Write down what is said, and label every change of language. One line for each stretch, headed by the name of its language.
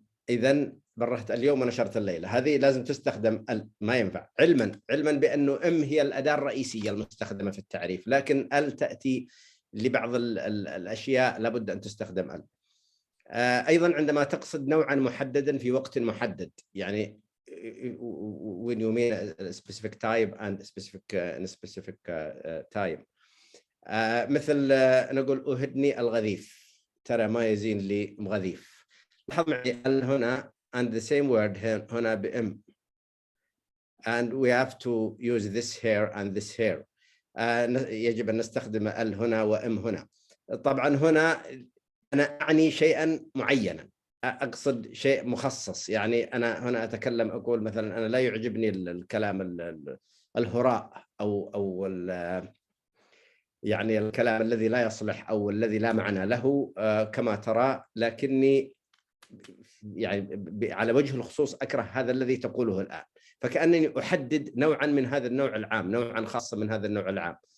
Arabic: إذن برهت اليوم ونشرت الليلة، هذه لازم تستخدم ما ينفع علما بأنه هي الأداة الرئيسية المستخدمة في التعريف، لكن تأتي لبعض الأشياء لابد أن تستخدم أيضا عندما تقصد نوعا محددا في وقت محدد، يعني
English: when you mean a specific type and specific time.
Arabic: مثل نقول أهدني الغذيف، ترى ما يزين لي مغذيف. لاحظ معي هنا
English: and the same word
Arabic: هنا بإم
English: and we have to use this here and this here.
Arabic: يجب أن نستخدم هنا وإم هنا. طبعا هنا أنا أعني شيئا معينا، أقصد شيء مخصص، يعني أنا هنا أتكلم أقول مثلا أنا لا يعجبني الكلام الهراء أو يعني الكلام الذي لا يصلح أو الذي لا معنى له كما ترى، لكني يعني على وجه الخصوص أكره هذا الذي تقوله الآن، فكأنني أحدد نوعا من هذا النوع العام، نوعا خاصا من هذا النوع العام.